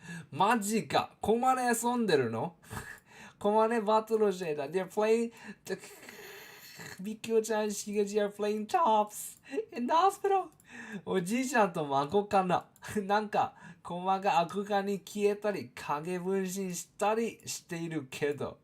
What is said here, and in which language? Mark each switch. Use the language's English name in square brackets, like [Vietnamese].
[Japanese] マジか、コマで遊んでるの？コマでバトルしてた。 [English] They're playingみきおちゃん、しげじ are playing tops in the hospital. [Japanese] おじいちゃんと孫かな。なんかコマが悪化に消えたり影分身したりしているけど。